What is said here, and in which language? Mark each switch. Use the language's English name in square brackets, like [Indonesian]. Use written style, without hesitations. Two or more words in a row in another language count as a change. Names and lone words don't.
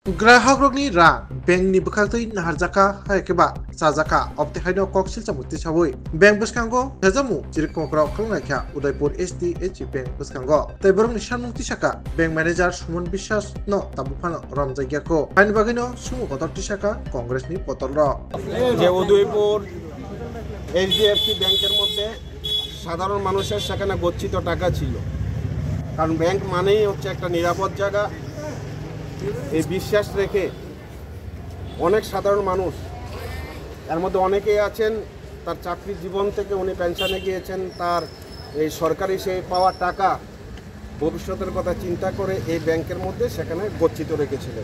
[Kok Borok] Grahogrokni ra bankni bwkhaktwi naharjaka haikeba chajaka obtehaino koksil chamukti sabui bank bwskango hejamu chirikmokraw khlungnaikha Udaipur HDFC Bank bwskango tei borokni sanmukti saka [English] bank manager [Kok Borok] Sumon Biswas no tabukphano ramjagyako haini bagino sumu kotorti saka Congressni potolro [Bangla] যে উদয়পুর HDFC ব্যাংকের মধ্যে সাধারণ মানুষের সেখানে গচ্ছিত টাকা ছিল, কারণ ব্যাংক মানেই হচ্ছে একটা নিরাপদ জায়গা। এই বিশ্বাস রেখে অনেক সাধারণ মানুষ, এর মধ্যে অনেকেই আছেন তার চাকরির জীবন থেকে উনি পেনশনে গিয়েছেন, তার এই সরকারি সে পাওয়া টাকা ভবিষ্যতের কথা চিন্তা করে এই ব্যাংকের মধ্যে সেখানে গচ্ছিত রেখেছিলেন।